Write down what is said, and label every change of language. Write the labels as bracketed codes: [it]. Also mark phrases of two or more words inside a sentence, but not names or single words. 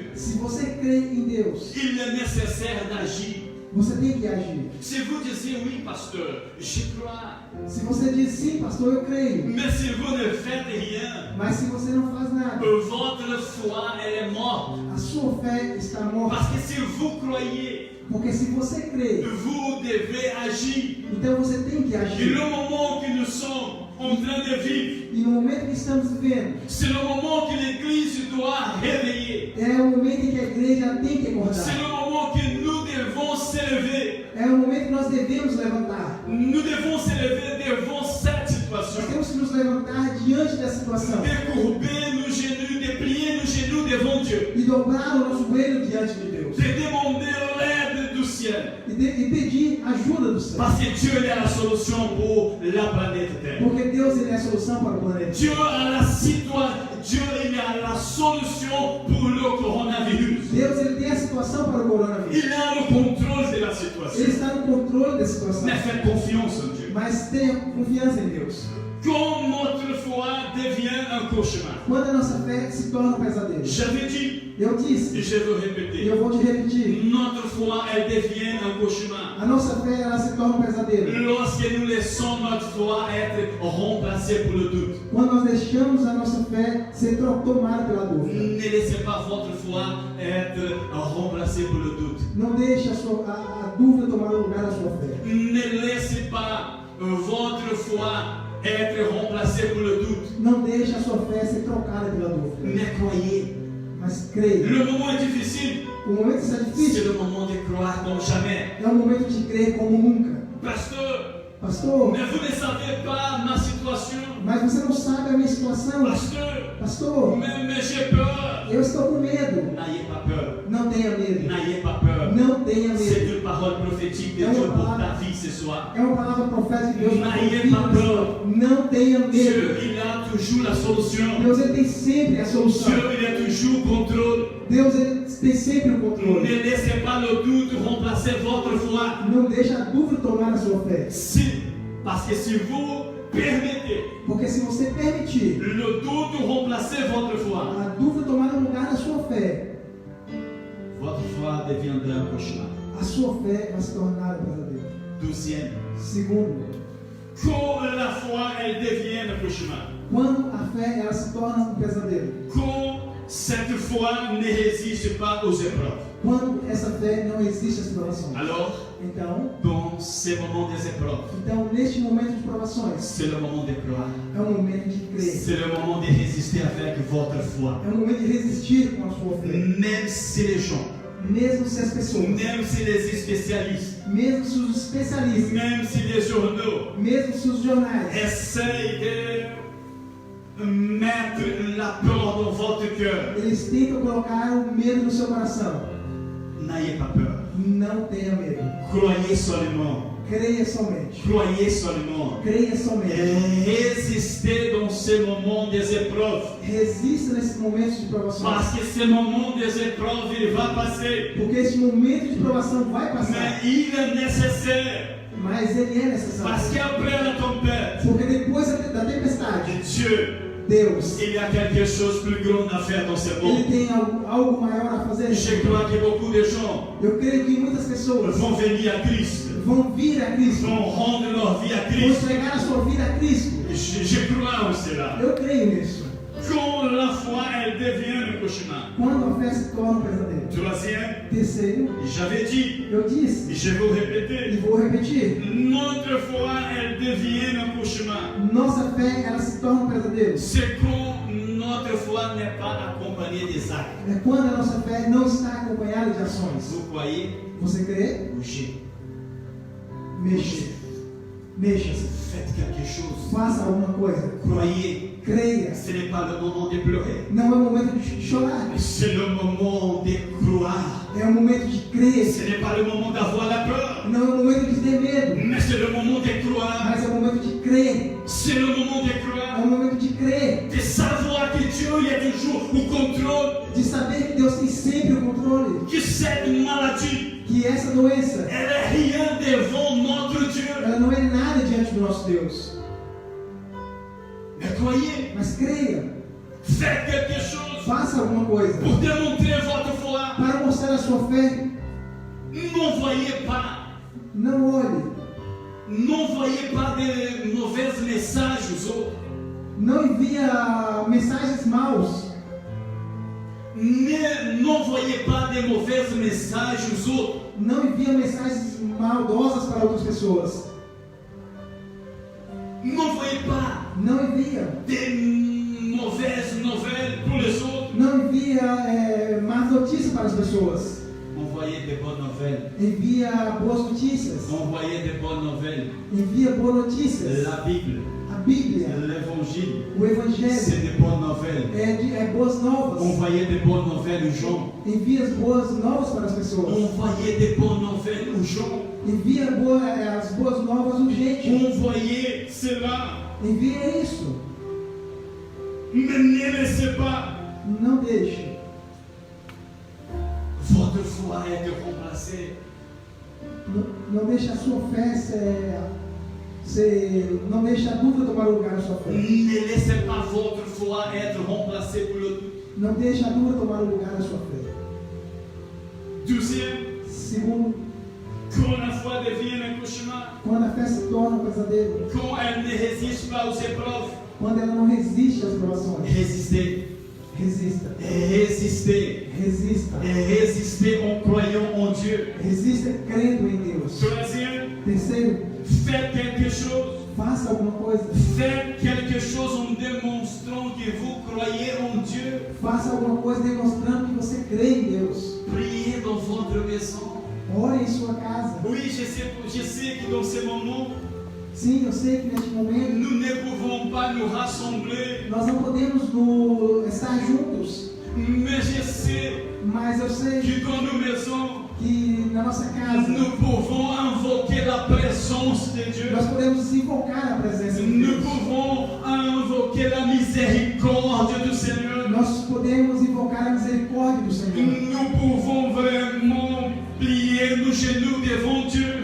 [pt] Se você crê em Deus, [fr] il est nécessaire d'agir. [pt] você tem que agir. [fr] Si vous disiez oui, pasteur, j'y crois. [pt] Se você diz sim, pastor, eu creio. [fr] Mais si vous ne faites rien, [pt] Mas se você não faz nada, [fr] votre foi, elle est morte. [pt] a sua fé está morta. [fr] Parce que si vous croyez, [pt] Porque se você crê, [fr] vous devez agir. [pt] então você tem que [fr] Et [pt] agir. [fr] le moment que nous sommes en train de vivre, [pt] E no momento que estamos vivendo, [fr] c'est le moment que l'Église doit réveiller. [pt] é o momento em que a igreja tem que [fr] C'est [pt] acordar. [fr] le moment que nous devons s'élever. [pt] É o momento que nós devemos levantar. [fr] Nous devons s'élever devant cette situation. [pt] Nós temos que nos levantar diante da situação [fr] Décourber nos genoux, déplier nos genoux devant Dieu. [pt] e dobrar o nosso joelho diante de Deus [fr] De demander l'aide du ciel. [pt] e pedir ajuda do céu. [fr] Parce que Dieu il a la solution pour la planète Terre. [pt] Porque Deus ele é a solução para o planeta. [fr] Dieu a la Dieu il a la solution pour le coronavirus. [pt] Deus ele tem a situação para o coronavírus. [fr] Il a le contrôle de la [pt] Ele [fr] situation. [pt] está no controle da situação. [fr] Mais faites confiance en Dieu. [pt] Mas tenha confiança em Deus. [fr] Quand notre foi devient un cauchemar. [pt] Quando a nossa fé se torna um pesadelo. [fr] J'avais dit, [pt] Eu [fr] et [pt] disse, [fr] je veux [pt] e [fr] répéter, [pt] eu vou te repetir. [fr] notre foi elle devient un cauchemar. [pt] A nossa fé ela se torna um pesadelo. [fr] Lorsque nous laissons notre foi être remplacée pour le doute. [pt] Quando nós deixamos a nossa fé ser tomada pela dúvida. [fr] Ne laissez pas votre foi être remplacée pour le doute. [pt] Não deixe a dúvida tomar o lugar da sua fé. [fr] Ne laissez pas votre foi être remplacée pour le doute. [pt] Não deixe a sua fé ser trocada pela dúvida. [fr] Mais croyez. [pt] Mas creia. [fr] Le moment est difficile. [pt] O momento está [fr] C'est [pt] difícil. [fr] le moment de croire comme jamais. [pt] É o momento de crer como nunca. Pastor, [fr] Mais vous ne savez pas ma situation. [pt] mas você não sabe a minha situação. Pastor, [fr] Mais j'ai peur. [pt] eu estou com medo. [fr] N'ayez pas peur. [pt] Não tenha medo. [fr] N'ayez pas peur. [pt] Não tenha [fr] C'est [pt] medo. [fr] une parole prophétique de Dieu pour ta vie ce soir. [pt] É uma palavra profética de Deus. [fr] N'ayez pas peur. [pt] Não tenha medo. [fr] Dieu, il a toujours la solution. [pt] Deus ele tem sempre a solução. [fr] Dieu, il a toujours contrôle. [pt] Deus ele tem sempre o controle. [fr] Ne laissez pas le doute remplacer votre foi. [pt] Não deixe a dúvida tomar a sua fé. [fr] Parce que si vous permettez [pt] Porque se você permitir [fr] le doute remplacer votre foi, [pt] a dúvida tomar o lugar da sua fé, [fr] votre foi deviendra un cauchemar. [pt] a sua fé vai se tornar um pesadelo. [fr] Deuxième, [pt] Segundo, [fr] quand la foi elle devient un cauchemar, [pt] Quando a fé ela se torna um pesadelo. [fr] Quand cette foi ne résiste pas aux épreuves. [pt] Quando essa fé não existe as provações. [fr] Alors, [pt] Então, [fr] dans ces moments des épreuves, [pt] neste momento de provações, [fr] c'est le moment de croire. [pt] é um momento de crer. [fr] C'est le moment de résister avec votre foi. [pt] É um momento de resistir com a sua fé. [fr] Même si les gens, [pt] Mesmo se as pessoas, [fr] même si les spécialistes, [pt] mesmo se os especialistas, [fr] même si les journaux [pt] mesmo se os jornais [fr] essayent de mettre la peur dans votre cœur, [pt] eles tentam colocar o medo no seu coração. [fr] n'ayez pas peur. [pt] Não tenha medo. [fr] Croyez seulement. [pt] Creia somente. [fr] Croyez seulement. [pt] Creia somente. [fr] Résistez dans ces moments des épreuves. [pt] Resista nesses momentos de provação. [fr] Parce que ce moment des épreuves, il va passer. [pt] Porque esse momento de provação vai passar. [fr] Mais il est nécessaire. [pt] Mas ele é necessário. [fr] Parce qu'après la tempête, [pt] Porque depois da tempestade, [fr] Dieu, [pt] Deus, [fr] il y a quelque chose de plus grand à faire dans ce [pt] ele [fr] monde. [pt] tem algo maior a fazer. [fr] Je crois que beaucoup de gens [pt] Eu creio que muitas pessoas [fr] vont venir à Christ, [pt] vão vir a Cristo. [fr] vont rendre leur vie à [pt] Vão [fr] Christ. [pt] entregar a sua vida a Cristo. [fr] Je crois en cela. [pt] Eu creio nisso. [fr] Quand la foi, elle devient un cauchemar. [pt] Quando a fé se torna um pesadelo. [fr] Troisième, [pt] Terceiro, [fr] j'avais dit, [pt] eu [fr] et [pt] disse, [fr] je vais vous [pt] e [fr] répéter, [pt] vou repetir, [fr] notre foi, elle devient un cauchemar. [pt] nossa fé ela se torna um pesadelo. [fr] C'est quand notre foi n'est pas accompagnée des actes. [pt] É quando a nossa fé não está acompanhada de ações. [fr] Vous croyez, [pt] Você crê? [fr] bougez. [pt] Mexa. Mexa-se. [fr] Faites quelque chose. [pt] Faça alguma coisa. [fr] Croyez. [pt] Creia. [fr] Ce n'est pas le moment de pleurer. [pt] Não é o momento de chorar. [fr] C'est le moment de croire. [pt] É o momento de crer. [fr] Ce n'est pas le moment d'avoir la peur. [pt] Não é o momento de ter medo. [fr] Mais c'est le moment de croire. [pt] Mas é o momento de crer. [fr] C'est le moment de [pt] É [fr] croire. [pt] o momento de crer. [fr] De savoir que Dieu il est toujours au contrôle. [pt] De saber que Deus tem sempre o controle. [fr] Que cette maladie, [pt] Que essa doença, [fr] elle est rien devant notre Dieu. [pt] ela não é nada diante do nosso Deus. [fr] Mais croyez, [pt] Mas creia. [fr] faites quelque chose [pt] Faça alguma coisa. [fr] pour démontrer votre foi. [pt] Para mostrar a sua fé. [fr] N'envoyez pas, [pt] Não olhe. [fr] n'envoyez pas de mauvais messages aux autres. [pt] Não envia mensagens maus. [fr] N'envoyez pas de mauvais messages aux autres. [pt] Não envia mensagens maldosas para outras pessoas. [fr] N'envoyez pas [pt] Não envia. [fr] des mauvaises nouvelles pour les autres. [pt] Não envia más notícias para as pessoas. [fr] Envoyez des bonnes nouvelles. [pt] Envia boas notícias. [fr] Envoyez des bonnes nouvelles. [pt] Envia boas notícias. [fr] La Bible, [pt] A Bíblia, [fr] l'évangile, [pt] o Evangelho, [fr] c'est des bonnes nouvelles. [pt] é boas novas. [fr] Envoyez des bonnes nouvelles aux gens. [pt] Envia as boas novas para as pessoas. [fr] Envoyez des bonnes nouvelles aux gens. [pt] Envia as boas novas urgente. [fr] Envoyez cela. [pt] Envia isso. [fr] Mais ne laissez pas [pt] Não deixe [fr] votre foi être remplacée. [pt] Não deixe a sua fé não deixe a dúvida tomar lugar na sua fé. [fr] Ne laissez pas votre foi être remplacée pour le doute. [pt] Não deixe a dúvida tomar lugar na sua fé. [fr] Deuxième, [pt] Segundo, [fr] quand la foi devient un cauchemar, [pt] quando a fé se torna um pesadelo, [fr] quand elle ne résiste pas aux épreuves, [pt] quando ela não resiste às provações, [fr] résistez, [pt] resista. [fr] résistez, [pt] Resista. [fr] résistez en croyant en Dieu. [pt] Resista crendo em Deus. [fr] Troisième, [pt] Terceiro, [fr] faites quelque chose. [pt] faça alguma coisa. [fr] Faites quelque chose en démontrant que vous croyez en Dieu. [pt] Faça alguma coisa demonstrando que você crê em Deus. [fr] Priez dans votre maison. [pt] Ore em sua casa. [fr] Oui, je sais que dans ces moments, [pt] Sim, eu sei que neste momento [fr] nous ne pouvons pas nous rassembler. [pt] nós não podemos estar juntos. [fr] Mais je sais [pt] Mas eu sei [fr] que dans nos maisons, [pt] que na nossa casa [fr] nous pouvons invoquer la présence de Dieu. [pt] nós podemos invocar a presença de [fr] Nous [pt] Deus. [fr] pouvons invoquer la miséricorde du Seigneur. [pt] Nós podemos invocar a misericórdia do Senhor. [fr] Nous pouvons vraiment plier nos genoux devant Dieu